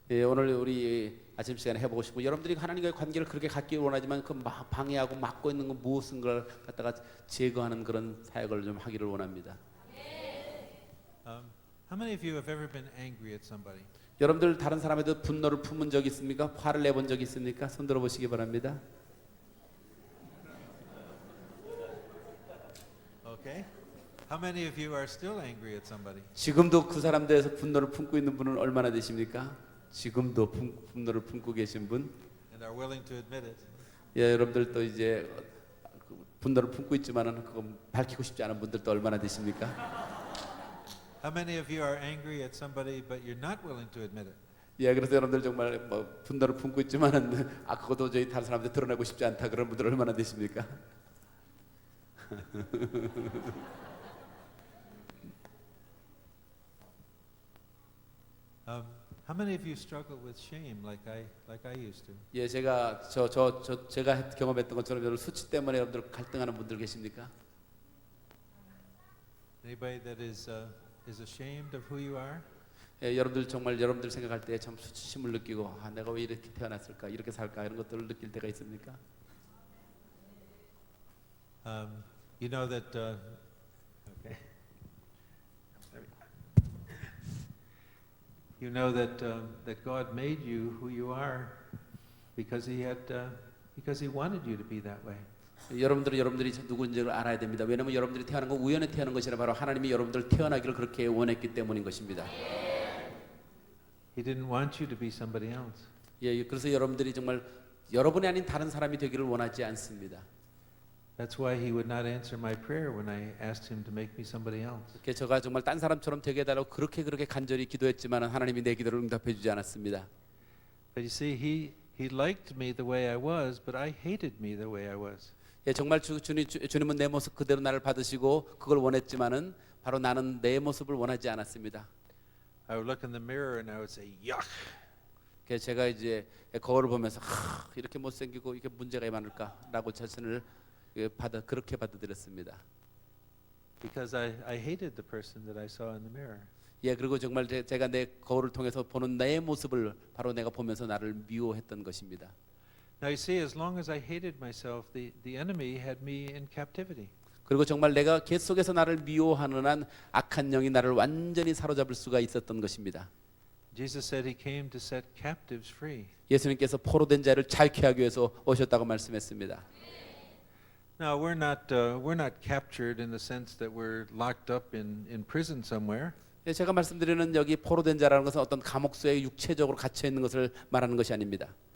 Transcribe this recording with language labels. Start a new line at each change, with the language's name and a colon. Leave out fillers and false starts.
Korean: 예, 오늘 우리 아침 시간에 해보고 싶고 여러분들이 하나님과의 관계를 그렇게 갖기 원하지만 그 방해하고 막고 있는 건 무엇인 걸 갖다가 제거하는 그런 사역을 좀 하기를 원합니다.
English: How many of you have ever been angry at somebody?
Korean: 여러분들 다른 사람에도 분노를 품은 적 있습니까? 화를 내본 적 있습니까? 손 들어보시기 바랍니다.
English: Okay. How many of you are still angry at somebody?
Korean: 지금도 그 사람 대해서 분노를 품고 있는 분은 얼마나 되십니까? 지금도 분노를 품고 계신 분?
English: And are willing to admit it?
Korean: 예, 여러분들도 이제 분노를 품고 있지만은 그거 밝히고 싶지 않은 분들도 얼마나 되십니까?
English: How many of you are angry at somebody but you're not willing to admit it?
Korean: 예, 그래서 여러분들 정말 뭐 분노를 품고 있지만은 그거 도저히 다른 사람한테 드러내고 싶지 않다 그런 분들 얼마나 되십니까?
English: How many of you struggle with shame like I used to?
Korean: 예, 제가 경험했던 것처럼 여러분 수치 때문에 여러분들 갈등하는 분들 계십니까?
English: Anybody that is ashamed of who you are?
Korean: 예, 여러분들 정말 여러분들 생각할 때 참 수치심을 느끼고 내가 왜 이렇게 태어났을까 이렇게 살까 이런 것들을 느낄 때가 있습니까?
English: You know that. Okay. You know that God made you who you are because He wanted you to be that way.
Korean: 여러분들이 누구인지를 알아야 됩니다. 왜냐하면 여러분들이 태어난 건 우연히 태어난 것이 아니라 바로 하나님이 여러분들 태어나기를 그렇게 원했기 때문인 것입니다.
English: He didn't want you to be somebody else.
Korean: 예, 그래서 여러분들이 정말 여러분이 아닌 다른 사람이 되기를 원하지 않습니다.
English: That's why He would not answer my prayer when I asked Him to make me somebody else.
Korean: 그렇게 제가 정말 딴 사람처럼 되게 해달라고 그렇게 간절히 기도했지만 하나님이 내 기도를 응답해주지 않았습니다.
English: But you see, He liked me the way I was, but I hated me the way I was.
Korean: 예, 정말 주님은 내 모습 그대로 나를 받으시고 그걸 원했지만은 바로 나는 내 모습을 원하지 않았습니다.
English: I would look in the mirror and I would say, "Yuck."
Korean: 그래서 제가 이제 거울을 보면서 이렇게 못생기고 이게 문제가 많을까라고 자신을 그렇게 받아들였습니다.
English: Because I hated the person that I saw in the mirror.
Korean: 예, 그리고 정말 제가 내 거울을 통해서 보는 내 모습을 바로 내가 보면서 나를 미워했던 것입니다.
English: Now you see, as long as I hated myself, the enemy had me in captivity.
Korean: 그리고 정말 내가 계속해서 나를 미워하는 한 악한 영이 나를 완전히 사로잡을 수가 있었던 것입니다.
English: Jesus said He came to set captives free.
Korean: 예수님께서 포로된 자를 자유케 하기 위해서 오셨다고 말씀했습니다.
English: Now we're not captured in the sense that we're locked up in prison somewhere.
Korean: 예, 제가 말씀드리는 여기 포로된 자라는 것은 어떤 감옥소에 육체적으로 갇혀 있는 것을 말하는 것이 아닙니다.